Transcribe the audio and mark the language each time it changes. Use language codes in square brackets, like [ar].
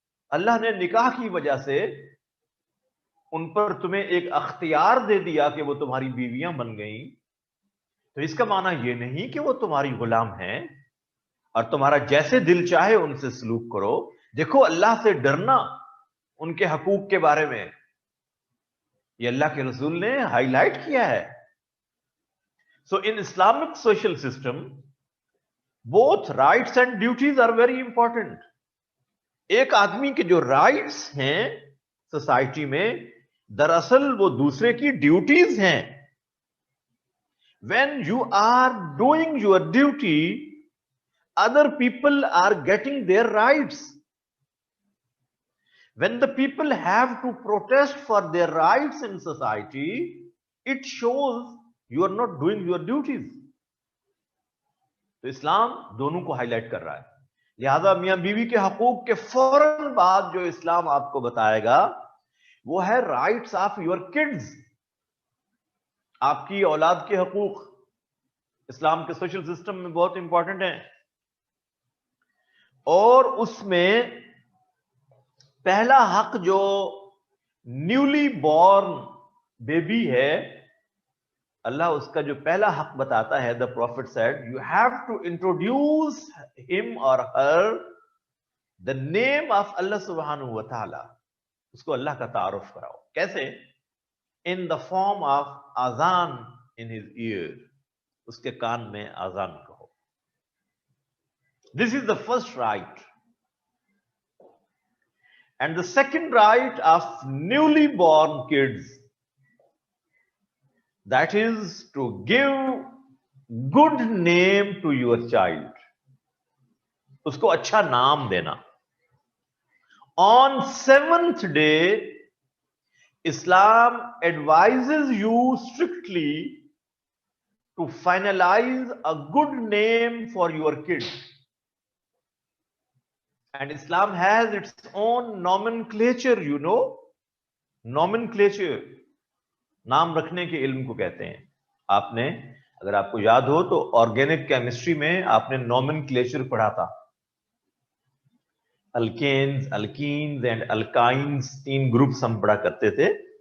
[ur] اللہ نے نکاح کی وجہ سے ان پر تمہیں ایک اختیار دے دیا کہ وہ تمہاری بیویاں بن گئیں. تو اس کا معنی یہ نہیں کہ وہ تمہاری غلام ہیں اور تمہارا جیسے دل چاہے ان سے سلوک کرو. دیکھو, اللہ سے ڈرنا ان کے حقوق کے بارے میں یہ اللہ کے رسول نے ہائی لائٹ کیا ہے. [en] So in Islamic social system both rights and duties are very important. [ur] ایک آدمی کے جو رائٹس ہیں سوسائٹی میں, دراصل وہ دوسرے کی ڈیوٹیز ہیں. [en] When you are doing your duty, other people are getting their rights. When the people have to protest for their rights in society, it shows you are not doing your duties. [ur] تو اسلام دونوں کو high light کر رہا ہے. لہذا میاں بیوی کے حقوق کے فوراً بعد جو اسلام آپ کو بتائے گا وہ ہے [en] rights of your kids, [ur] آپ کی اولاد کے حقوق. اسلام کے سوشل سسٹم میں بہت امپورٹنٹ ہیں, اور اس میں پہلا حق جو نیولی بورن بیبی ہے, اللہ اس کا جو پہلا حق بتاتا ہے, [en] the prophet said, you have to introduce him or her the name of Allah subhanahu wa ta'ala. [ur] اس کو اللہ کا تعارف کراؤ. کیسے؟ [en] in the form of azan in his ear, [ur] اس کے کان میں آزان کہو. [en] This is the first right. And the second right of newly born kids, that is to give good name to your child. [ur] اس کو اچھا نام دینا. [en] On 7th day, Islam advises you strictly to finalize a good name for your kid. And Islam has its own nomenclature, you know. Nomenclature. [ur] نام رکھنے کے علم کو کہتے ہیں. آپ نے, اگر آپ کو یاد ہو تو آرگینک کیمسٹری میں آپ نے نومنکلیچر پڑھا تھا. الکینز, الکینز اینڈ الکائنز, 3 گروپس ہم پڑھا کرتے تھے.